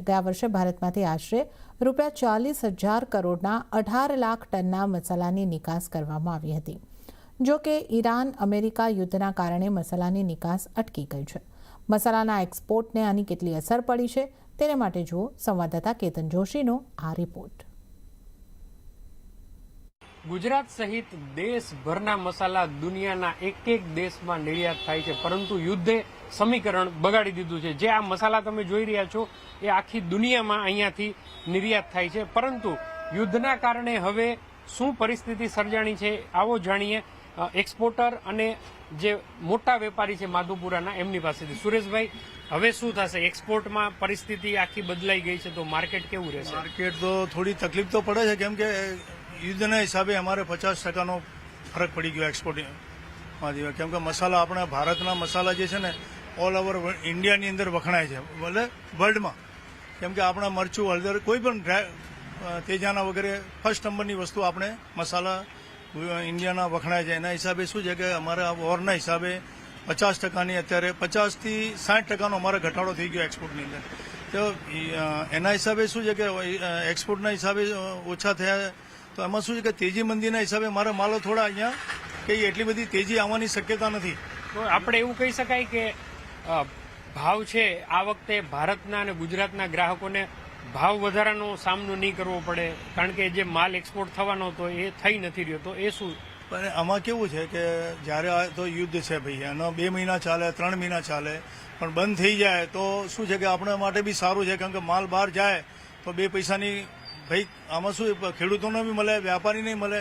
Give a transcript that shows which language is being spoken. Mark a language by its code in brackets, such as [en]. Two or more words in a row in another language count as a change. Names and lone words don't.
[gu] ગયા વર્ષે ભારતમાંથી આશરે ₹40,000 કરોડના 18 લાખ ટનના મસાલાની નિકાસ કરવામાં આવી હતી। જો કે ઈરાન અમેરિકા યુદ્ધના કારણે મસાલાની નિકાસ અટકી ગઈ છે। મસાલાના એક્સપોર્ટને આની કેટલી અસર પડી છે તેને માટે જુઓ સંવાદદાતા કેતન જોશીનો આ રિપોર્ટ। ગુજરાત સહિત દેશભરના મસાલા દુનિયાના એક દેશમાં નિર્યાત થાય છે, પરંતુ યુદ્ધે સમીકરણ બગાડી દીધું છે। જે આ મસાલા તમે જોઈ રહ્યા છો એ આખી દુનિયામાં અહીંયાથી નિર્યાત થાય છે, પરંતુ યુદ્ધના કારણે હવે શું પરિસ્થિતિ સર્જાણી છે આવો જાણીએ એક્સપોર્ટર અને જે મોટા વેપારી છે માધુપુરાના એમની પાસેથી। સુરેશભાઈ, હવે શું થશે? એક્સપોર્ટમાં પરિસ્થિતિ આખી બદલાઈ ગઈ છે તો માર્કેટ કેવું રહેશે? માર્કેટ તો થોડી તકલીફ તો પડે છે, કેમ કે યુદ્ધના હિસાબે અમારે 50% ફરક પડી ગયો એક્સપોર્ટિંગ। કેમ કે મસાલા અપના ભારતના મસાલા જે છે ને [en] all over India [gu] ની અંદર વખણાય છે, ભલે વર્લ્ડ મેં। કેમ કે અપના મરચું હળદર કોઈ પણ તેજાના વગેરે [en] first number [gu] ની વસ્તુ અપને મસાલા ઇન્ડિયાના વખણાય છે। એના હિસાબે શું છે કે અમારા વૉરના હિસાબે 50% ની અત્યારે 50 થી 60% અમારા ઘટાડો થઈ ગયો એક્સપોર્ટ ની અંદર। તો એના હિસાબે શું છે કે એક્સપોર્ટના હિસાબે ઓછા થયા, તો એમાં શું છે કે તેજી મંદીના હિસાબે મારા માલો થોડા અહીંયા કઈ એટલી બધી તેજી આવવાની શક્યતા નથી। તો આપણે એવું કહી શકાય કે ભાવ છે આ વખતે ભારતના અને ગુજરાતના ગ્રાહકોને ભાવ વધારાનો સામનો નહીં કરવો પડે, કારણ કે જે માલ એક્સપોર્ટ થવાનો હતો એ થઈ નથી રહ્યો, તો એ શું? પણ આમાં કેવું છે કે જ્યારે તો યુદ્ધ છે ભાઈ, એનો 2 મહિના ચાલે 3 મહિના ચાલે, પણ બંધ થઈ જાય તો શું છે કે આપણા માટે બી સારું છે, કારણ કે માલ બહાર જાય તો 2 પૈસાની ભાઈ આમાં શું ખેડૂતોને બી મળે, વ્યાપારીને મળે।